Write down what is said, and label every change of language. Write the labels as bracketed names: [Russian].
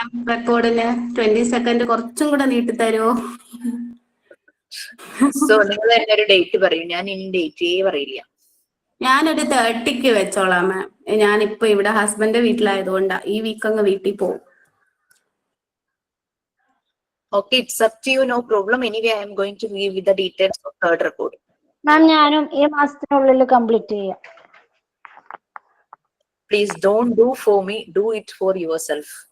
[Malayalam] റെക്കോർഡിന് 22nd കുറച്ചും കൂടെ നീട്ടി തരുമോ? സോ നിങ്ങൾ തന്നെ ഒരു ഡേറ്റ് പറയും. ഞാൻ ഇനി ഡേറ്റേ പറയില്ല. ഞാനൊരു 30ക്ക് വെച്ചോളാം മാം. ഞാനിപ്പോ ഇവിടെ ഹസ്ബൻഡ് വീട്ടിലായതുകൊണ്ടാ. ഈ വീക്ക് അങ്ങ് വീട്ടിൽ പോകും. [English] Okay, it's up to you, no problem. Anyway, I am going to give you the details of third record. [Malayalam] മാം ഞാനും ഈ മാസത്തിനുള്ളിൽ കംപ്ലീറ്റ് ചെയ്യാം. [English] Please don't do for me, do it for yourself.